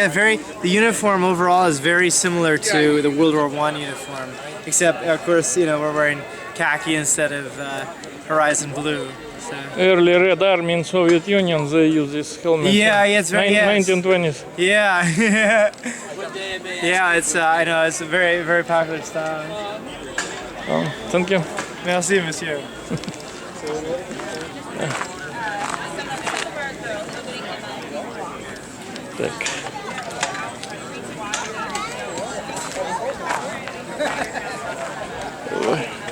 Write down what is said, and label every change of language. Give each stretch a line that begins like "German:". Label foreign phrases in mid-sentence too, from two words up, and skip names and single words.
English: Yeah, the uniform overall is very similar to the World War I uniform, except of course, we're wearing khaki instead of horizon blue. So. Early Red Army in Soviet Union, they use this helmet. Yeah, it's very 1920s. Yeah, yeah. It's I know it's a very very popular style. Oh, thank you.
French: Merci, monsieur.
Russian: Так. Ой.